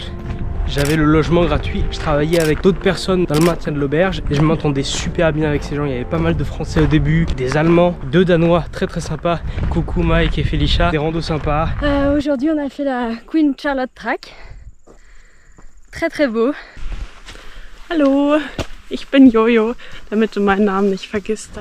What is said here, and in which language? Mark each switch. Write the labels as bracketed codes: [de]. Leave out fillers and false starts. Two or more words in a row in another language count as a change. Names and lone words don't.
[fr] J'avais le logement gratuit, je travaillais avec d'autres personnes dans le maintien de l'auberge et je m'entendais super bien avec ces gens. Il y avait pas mal de Français au début, des Allemands, 2 Danois très très sympas, coucou Mike et Felicia, des randos sympas. Aujourd'hui on a fait la Queen Charlotte Track, très très beau. [de] Hallo, ich bin Jojo, damit du meinen Namen nicht vergisst.